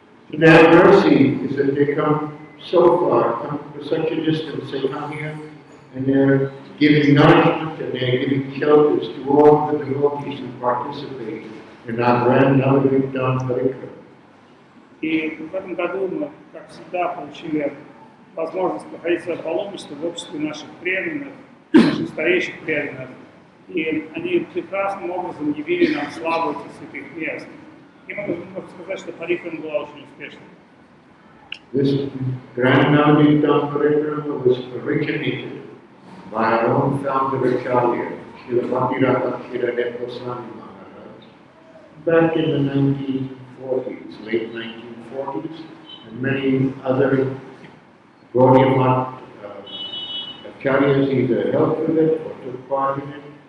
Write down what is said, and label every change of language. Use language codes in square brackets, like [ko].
[en] their mercy is that they come so far, come for such a distance, they come here and they're giving nourishment and they're giving shelters to all the devotees who participate in our grand Навадвип Dham Parikram. [ru] И в этом году мы, как всегда, получили возможность проходить свое паломничество в обществе наших преданных, наших старейших преданных. И они прекрасным образом явили нам славу этих святых мест. И мы можем сказать, что парикрама была очень успешной. [en] This grand Навадвип Dham Parikram was originated by our own founder Acharya, Srila Bhakti Goswami Maharaj, back in the 1940s, late 1940s, and many other Gaudiya Math Acharyas either helped with it or took part in it.